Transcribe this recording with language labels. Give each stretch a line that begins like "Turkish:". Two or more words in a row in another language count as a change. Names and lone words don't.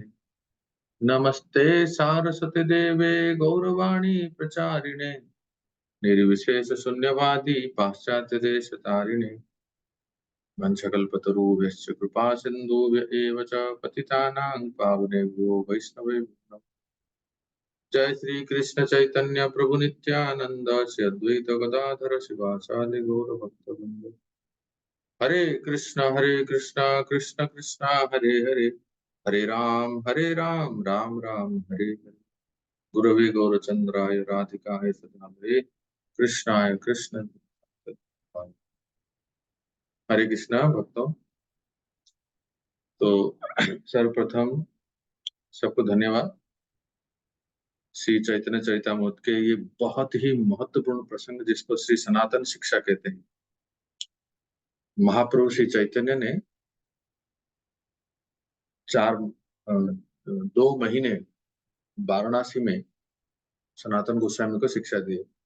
Sanskrit: नमस्ते सारस्वती देवे गौरवाणी प्रचारिणे निर्विशेष शून्यवादी पाश्चात्य देश तारिणे वंशकल्पतरुभ्यश्च कृपा सिन्धुभ्य एव च पतितानां पावनेभ्यो वैष्णवेभ्यो। जय श्री कृष्ण चैतन्य प्रभु नित्यानंद श्री अद्वैत गदाधर शिवाचार्य गौर भक्तवृंद। हरे कृष्ण कृष्ण कृष्ण हरे हरे हरे राम राम राम हरे हरे। गुरवे गौरचंद्राय राधिकाय सदानवे कृष्णाय कृष्ण।
Hindi: हरे कृष्णा भक्तों। तो सर्वप्रथम सबको धन्यवाद। श्री चैतन्य चरितामृत के ये बहुत ही महत्वपूर्ण प्रसंग जिसको श्री सनातन शिक्षा कहते हैं। महाप्रभु श्री चैतन्य ने 2 महीने वाराणसी में सनातन गोस्वामी को शिक्षा दी।